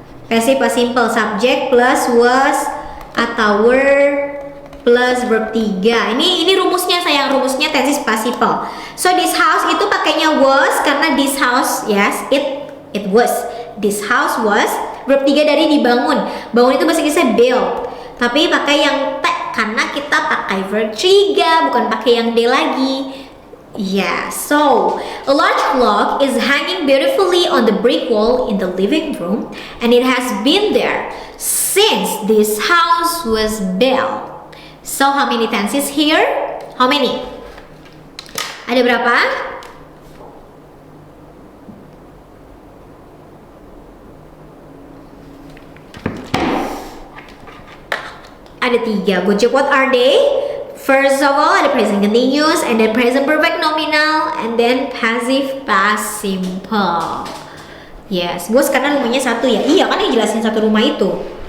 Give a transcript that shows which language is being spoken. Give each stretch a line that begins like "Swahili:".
Indonesian: Pasif past simple, subject plus was atau were plus verb 3. Ini rumusnya sayang, rumusnya tenses participle.
English: So this house
Indonesian: itu pakainya was karena
English: this house, yes, it was. This house was verb 3
Indonesian: dari dibangun. Bangun itu bahasa Inggrisnya build. Tapi pakai yang T karena kita pakai verb 3, bukan pakai yang D lagi.
English: Yeah, so a large clock is hanging beautifully on the brick wall in the living room, and it has been there since this house was built. So how many tenses here? How many?
Indonesian: Ada berapa? Ada 3.
English: Good job. What are they? First of all, ada present continuous, and then present perfect nominal, and then passive past simple.
Indonesian: Yes, bos karena rumahnya satu ya. Iya kan yang jelasin satu rumah itu.